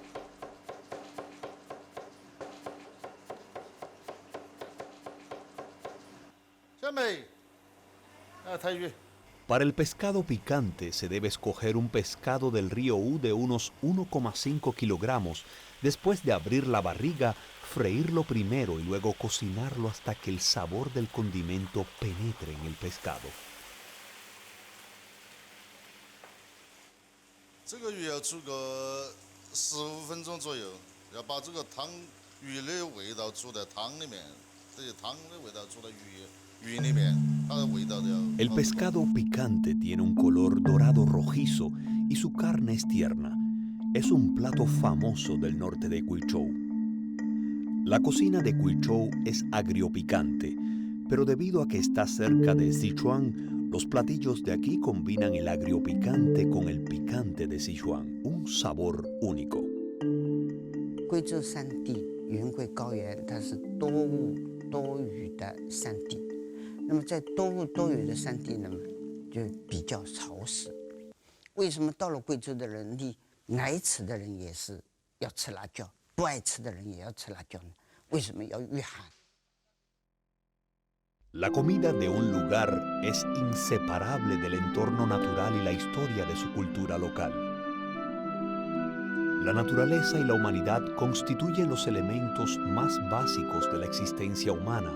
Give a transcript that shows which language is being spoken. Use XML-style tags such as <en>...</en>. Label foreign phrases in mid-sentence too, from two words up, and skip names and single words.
<es>Para el pescado picante se debe escoger un pescado del río U de unos 1,5 kilogramos. Después de abrir la barriga, freírlo primero y luego cocinarlo hasta que el sabor del condimento penetre en el pescado.</es> <zh>这个鱼要煮个15分钟左右，要把这个汤鱼的味道煮在汤里面，这些汤的味道煮到鱼里面，它的味道都要。</zh> <es>El pescado picante tiene un color dorado rojizo y su carne es tierna. Es un plato famoso del norte de Quizhou. La cocina de Quizhou es agriopicante, pero debido a que está cerca de Sichuan, los platillos de aquí combinan el agriopicante con el picante de Sichuan, un sabor único.</es> <zh>贵州山地云贵高原，它是多雾多雨的山地。那么在多雾多雨的山地呢，就比较潮湿。为什么到了贵州的人里，爱吃的人也是要吃辣椒，不爱吃的人也要吃辣椒呢？为什么要御寒？</zh> <es>La comida de un lugar es inseparable del entorno natural y la historia de su cultura local. La naturaleza y la humanidad constituyen los elementos más básicos de la existencia humana.</es>